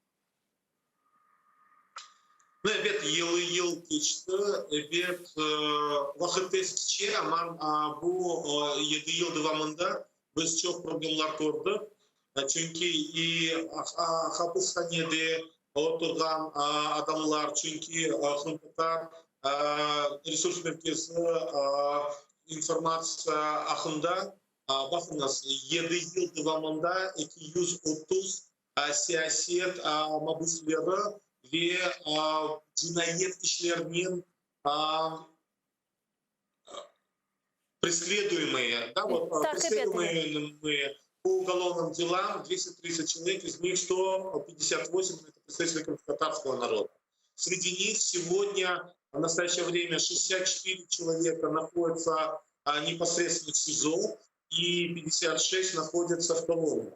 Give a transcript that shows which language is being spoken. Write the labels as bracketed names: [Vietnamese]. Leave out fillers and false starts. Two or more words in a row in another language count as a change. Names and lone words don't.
[Crimean Tatar] Evet, yıl geçti. Evet, vakit eskişe ama bu 7 yıl devamında biz çok problemler gördük. Çünkü hapishanede oturan adamlar, çünkü Kırım-Tatar resurs merkezi информация ахында, bakınız 7 yıl devamında 230 siyaset mahpusları ve cinayet işlerinin [Russian] преследуемые, да, вот, преследуемые по уголовным делам 230 человек, из них 158 это представители татарского народа. Среди них сегодня в настоящее время 64 человека находятся непосредственно в СИЗО и 56 находятся в колонии.